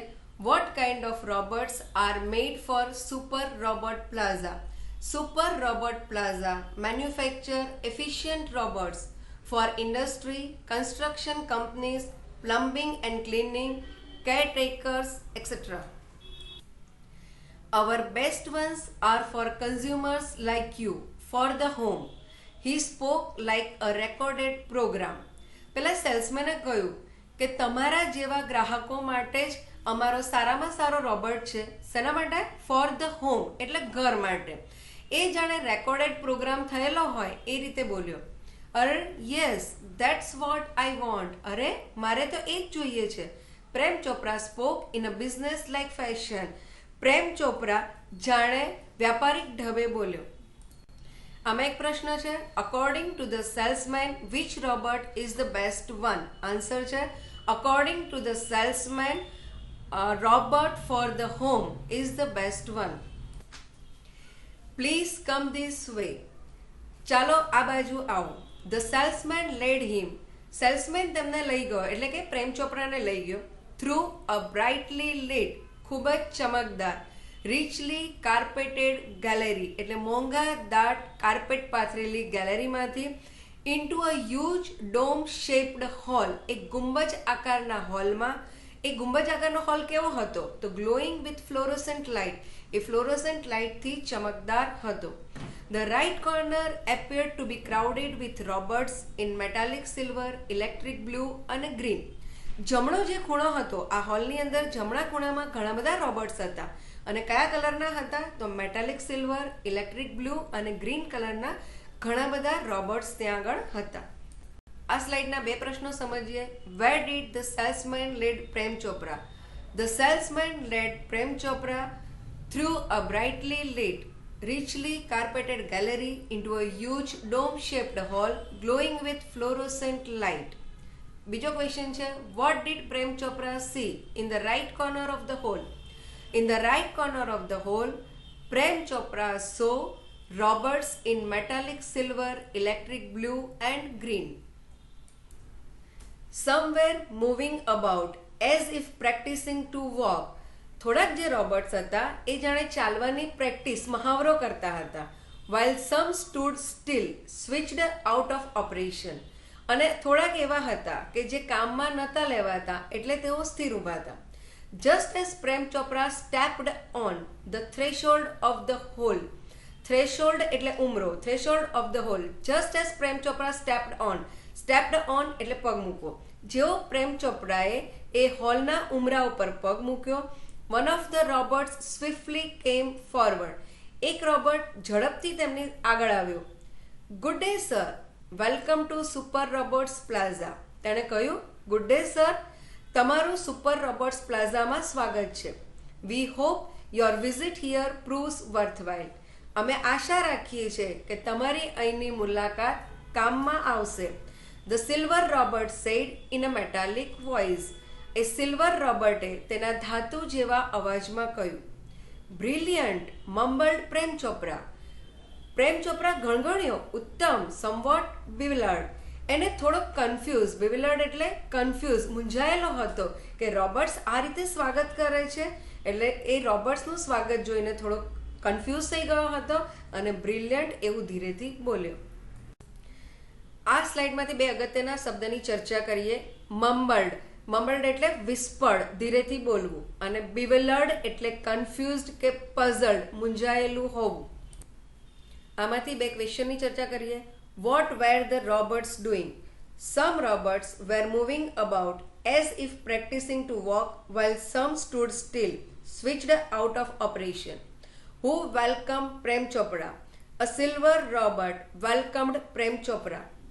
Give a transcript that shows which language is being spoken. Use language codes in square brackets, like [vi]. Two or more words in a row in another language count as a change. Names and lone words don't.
[en] What kind of robots are made for Super Robot Plaza? Super Robot Plaza manufacture efficient robots for industry, construction companies, plumbing and cleaning, caretakers etcetera. Our best ones are for consumers like you, for the home. He spoke like a recorded program. [gu] પેલા સેલ્સમેને કહ્યું કે તમારા જેવા ગ્રાહકો માટે જ અમારો સારામાં સારો રોબોટ છે। શેના માટે? [en] for the home [gu] એટલે ઘર માટે। એ જાણે [en] recorded program [gu] થયેલો હોય એ રીતે બોલ્યો। [en] Are yes, that's what I want. [gu] અરે મારે તો એ જ જોઈએ છે। [en] Prem Chopra spoke in a business like fashion. [gu] પ્રેમ ચોપરા જાણે વ્યાપારિક ઢબે બોલ્યો। આમાં એક પ્રશ્ન છે, [en] according to the salesman which robot is the best one? આન્સર છે, according to the salesman robot for the home is the best one. Please come this way. [gu] ચાલો આ બાજુ આવો. [en] The salesman led him. [gu] સેલ્સમેન તેમને લઈ ગયો એટલે કે પ્રેમ ચોપરાને લઈ ગયો [en] through a brightly lit, [gu] ખૂબ જ ચમકદાર, [en] richly carpeted gallery [gu] એટલે મોંઘા દાટ કાર્પેટ પાથરેલી ગેલેરીમાંથી [en] into a huge dome shaped hall, [gu] એક ગુંબજ આકારના હોલમાં. એ ગુંબજ આકારનો હોલ કેવો હતો? તો [en] glowing with fluorescent light, [gu] એ ફ્લોરોસન્ટ લાઇટથી ચમકદાર હતો. [en] The right corner appeared to be crowded with robots in metallic silver, electric blue અને green. [gu] જમણો જે ખૂણો હતો આ હોલની અંદર જમણા ખૂણામાં ઘણા બધા રોબોટ્સ હતા અને કયા કલરના હતા? તો [en] metallic silver, electric blue [gu] અને ગ્રીન કલરના ઘણા બધા રોબોટ્સ ત્યાં આગળ હતા. આ સ્લાઇડના બે પ્રશ્નો સમજીએ. [en] Where did the salesman lead Prem Chopra? The salesman led Prem Chopra through a brightly lit, richly carpeted gallery into a huge dome-shaped hall glowing with fluorescent light. [gu] બીજો ક્વેશ્ચન છે, [en] what did Prem Chopra see in the right corner of the hall? In the right corner of the hall, Prem Chopra saw robots in metallic silver, electric blue and green. Some were moving about as if practicing to walk. [gu] થોડાક જે રોબોટ્સ હતા એ જાણે ચાલવાની પ્રેક્ટિસ મહાવરો કરતા હતા. [en] while some stood still, switched out of operation. [gu] અને થોડાક એવા હતા કે જે કામમાં નહોતા લેવાતા એટલે તેઓ સ્થિર ઊભા હતા. [en] Just as Prem Chopra stepped on the threshold of the hall. [gu] Threshold એટલે ઉમરો. [en] Threshold of the hall. Just as Prem Chopra stepped on [gu] એટલે પગ મૂકવો. જેવો પ્રેમ ચોપરાએ એ હોલના ઉમરા ઉપર પગ મૂક્યો, [en] one of the robots swiftly came forward. [gu] એક રોબોટ ઝડપથી તેમની આગળ આવ્યો. [en] Good day sir, welcome to Super Robots Plaza. [gu] તેણે કહ્યું, [en] Good day sir, [gu] તમારું સુપર રોબોટ્સ પ્લાઝામાં સ્વાગત છે. [en] We hope your visit here proves worthwhile. [gu] અમે આશા રાખીએ છીએ કે તમારી અહીંની મુલાકાત કામમાં આવશે. [en] The silver robot said in a metallic voice. [gu] એ સિલ્વર રોબોટે તેના ધાતુ જેવા અવાજમાં કહ્યું. [en] Brilliant, mumbled Prem Chopra. [gu] પ્રેમ ચોપરા ગણગણ્યો, ઉત્તમ, [en] somewhat bewildered. [gu] એને થોડોક કન્ફ્યુઝ, bewildered એટલે કન્ફ્યુઝ, મૂંઝાયેલો હતો કે રોબોટ્સ આ રીતે સ્વાગત કરે છે. એટલે એ રોબોટ્સનું સ્વાગત જોઈને થોડોક કન્ફ્યુઝ થઈ ગયો હતો અને બ્રિલિયન્ટ એવું ધીરેથી બોલ્યો. આ સ્લાઇડમાંથી બે અગત્યના શબ્દની ચર્ચા કરીએ. મમ્બલ્ડ એટલે વિસ્પર્ડ, ધીરેથી બોલવું, અને bewildered એટલે કન્ફ્યુઝડ કે પઝલ્ડ, મૂંઝાયેલું હોવું. આમાંથી બે ક્વેશ્ચનની ચર્ચા કરીએ. [en] What were the robots doing? Some robots were moving about as if practicing to walk, while some stood still, switched out of operation. Who welcomed Prem Chopra? A silver robot welcomed Prem Chopra.